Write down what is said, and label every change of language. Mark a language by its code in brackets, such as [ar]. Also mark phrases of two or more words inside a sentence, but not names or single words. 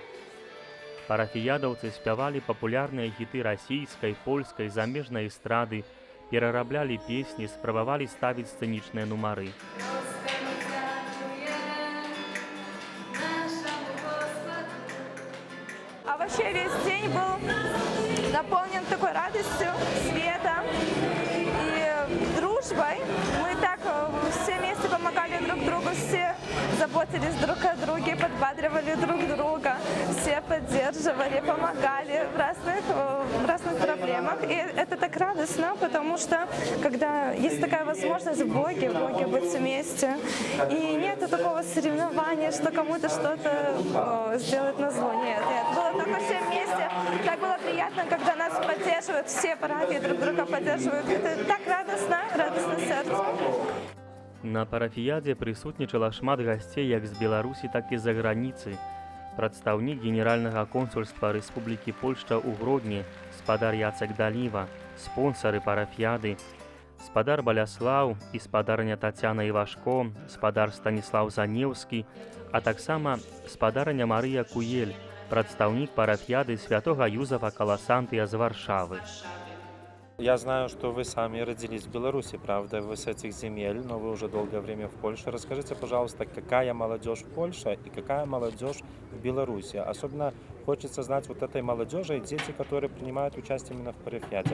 [be] Парафіядаўцы спявалі папулярныя хіты расійскай, польскай, замежнай эстрады, перараблялі песні, спрабавалі ставіць сцэнічныя нумары. [ru] А вообще весь день был наполнен такой радостью, светом и дружбой. Мы так все вместе помогали друг другу, все заботились друг о друге, подбадривали друг друга, все поддерживали, помогали в разных проблемах. И это так радостно, потому что когда есть такая возможность в Боге быть вместе, и нет такого соревнования, что кому-то что-то сделать назло. Нет, было только все вместе. Так было приятно, когда нас поддерживают, все парафии друг друга поддерживают. Это так радостно, радостно сердцу. [be] На парафіядзе прысутнічала шмат гасцей як з Беларусі, так і з-за граніцы. Прадстаўнік генеральнага консульства Рэспублікі Польшча ў Гродні, спадар Яцек Даліва, спонсары парафіяды, спадар Баляслаў і спадарня Тацяна Івашко, спадар Станіслаў Занеўскі, а таксама спадарня Марыя Куель, прадстаўнік парафіяды святога Юзафа Каласантыя з Варшавы. [ru] Я знаю, что вы сами родились в Беларуси, правда, вы с этих земель, но вы уже долгое время в Польше. Расскажите, пожалуйста, какая молодежь в Польше и какая молодежь в Беларуси? Особенно хочется знать вот этой молодежи и дети, которые принимают участие именно в парафиаде.